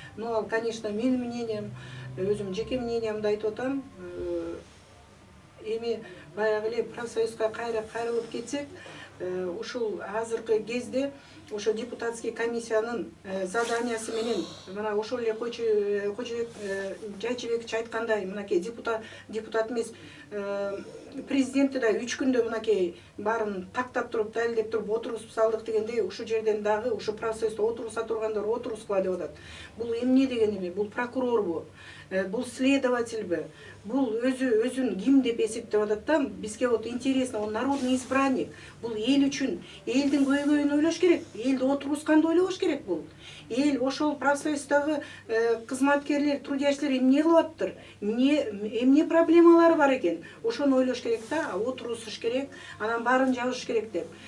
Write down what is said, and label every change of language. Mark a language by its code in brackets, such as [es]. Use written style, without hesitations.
[ky] Ну, ал, конечно, менин мнением, өзүм жеке мнениямды айтып атам. Эми баягы эле профсоюзга кайрылып кетсек, ушул азыркы кезде ошо депутатский комиссиянын заданиясы менен мына ошол эле Кожобек Жайчыбекович айткандай, мынакей депутат эмес, президентти да 3 күндө мынакей баарын тактап туруп, далилдеп туруп отургузуп салдык дегендей, ушул жерден дагы ушу профсоюзда отургуза тургандар отургузгула деп атат. Бул эмне деген эми? Бул прокурорбу? Бул следовательбы? Бул өзүн ким деп эсептеп атат да? Бизге [ru] вот интересно, он народный избранник. [ky] Бул эл үчүн, элдин көйгөйүн ойлош керек, элди отургузганды ойлобош керек бул. Эл ошол профсоюздагы кызматкерлер, трудящийлер эмне кылып атыптыр? Эмне проблемалары бар экен? Ошону ойлош керек да, отургузуш керек, анан баарын жабыш керек деп.